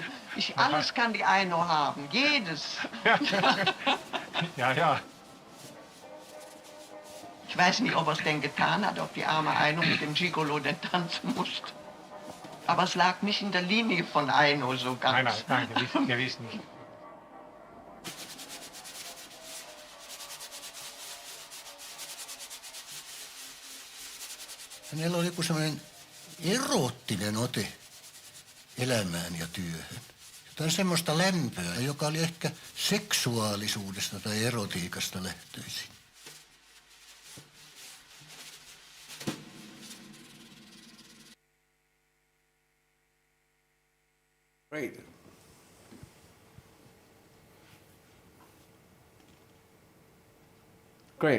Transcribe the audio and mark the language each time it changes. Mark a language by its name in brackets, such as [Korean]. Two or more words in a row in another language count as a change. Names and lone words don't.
[German] Alles kann die Aino haben, jedes. Ja. Ich weiß nicht, ob er es denn getan hat, ob die arme Aino mit dem Gigolo denn tanzen musste. Aber es lag nicht in der Linie von Aino so ganz. Nein, gewiss nicht. [Finnish] Hänellä oli joku sellainen eroottinen ote elämään ja työhön. Jotain semmoista lämpöä, joka oli ehkä seksuaalisuudesta tai erotiikasta lähtöisin. [English] Great. Great.